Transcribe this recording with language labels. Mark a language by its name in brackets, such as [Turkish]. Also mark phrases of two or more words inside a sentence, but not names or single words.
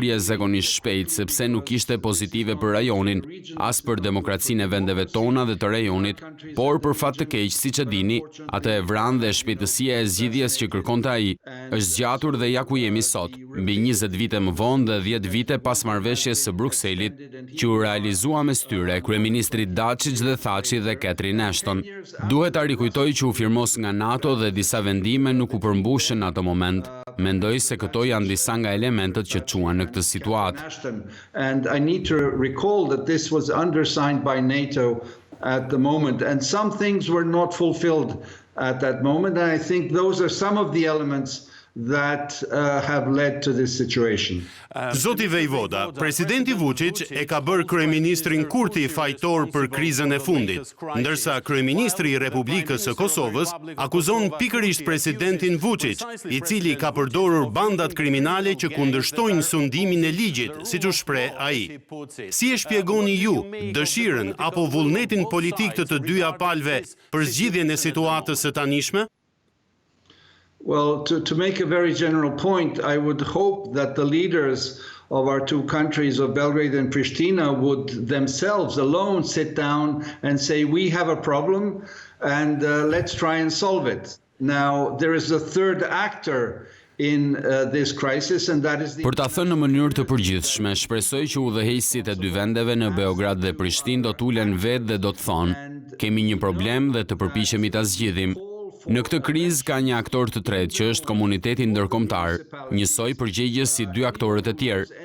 [Albanian] jashtëzakonisht shpejt, sepse nuk ishte pozitive për rajonin, as për demokracinë e vendeve tona dhe të rajonit, por për fat të keq, siç e dini, atë e vran dhe shpejtësia e zgjidhjes që kërkonte ai është zgjatur dhe ja ku jemi sot, mbi 20 vite më vonë dhe 10 vite pas marrëveshjes së Brukselit, që u realizua mes tyre kryeministrit Dačić dhe Thaçi dhe Catherine Ashton. Duhet ta rikujtoj që u firmos nga NATO dhe disa vendime nuk u përmbushën në atë moment. Mendoj se këto janë disa nga elementët që çuan në këtë situatë. [English] And I need to recall that this was undersigned by NATO at the moment, and some things were not fulfilled at that moment, and I think those are some of the elements that have led to this situation. [Albanian] Zoti Vojvoda, presidenti Vučić e ka bërë kryeministrin Kurti fajtor për krizën e fundit, ndërsa kryeministri i Republikës së Kosovës akuzon pikërisht presidentin Vučić, i cili ka përdorur bandat kriminale që kundërshtojnë sundimin e ligjit, siç u shpreh ai. Si e shpjegoni ju dëshirën apo vullnetin politik të të dyja palëve për zgjidhjen e situatës së tanishme? [English] Well, to make a very general point, I would hope that the leaders of our two countries, of Belgrade and Pristina, would themselves alone sit down and say, we have a problem and let's try and solve it. Now, there is a third actor in this crisis, and that is the... [Albanian] Për ta thënë në mënyrë të përgjithshme, shpresoj që udhëheqësit e dy vendeve në Beograd dhe Prishtinë do t'ulen vetë dhe do të thonë, kemi një problem dhe të përpiqemi ta zgjidhim. Në këtë krizë ka një aktor të tretë që është komuniteti ndërkombëtar, njësoj përgjegjës si dy aktorët e tjerë.